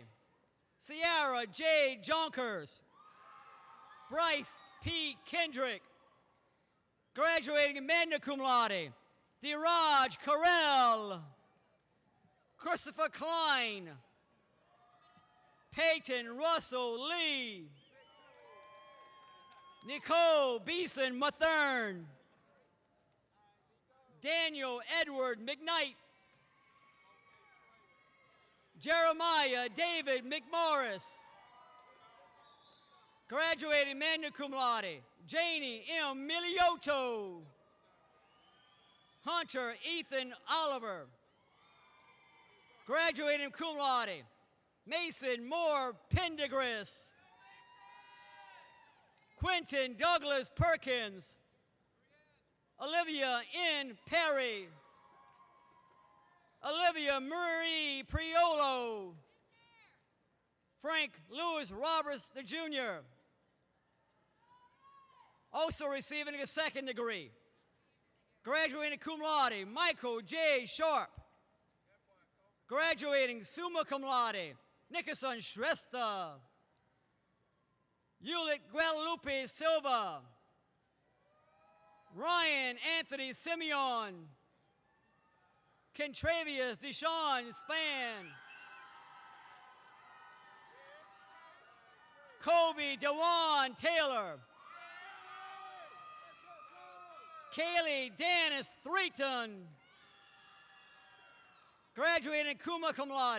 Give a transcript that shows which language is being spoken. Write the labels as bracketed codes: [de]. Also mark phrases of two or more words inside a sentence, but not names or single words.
[en] Sierra J. Jonkers, Bryce P. Kendrick, graduating [la] magna cum laude. [en] Diraj Carell, Christopher Klein, Peyton Russell Lee, Nicole Beeson Mathern, Daniel Edward McKnight, Jeremiah David McMorris, graduating [la] magna cum laude. [en] Janie M. Miliotto, Hunter Ethan Oliver, graduating [la] cum laude. [en] Mason Moore Pendergrass, Quentin Douglas Perkins, Olivia N. Perry, Olivia Marie Priolo, Frank Lewis Roberts Jr., also receiving a second degree. Graduating [la] cum laude, [en] Michael J. Sharp, graduating [la] summa cum laude. [en] Nickerson Shrestha, Hewlett Guadalupe Silva, Ryan Anthony Simeon, Kentravius Deshaun Span, Kobe Dewan Taylor, Kaylee Dennis Threaton, graduating [la] summa cum laude.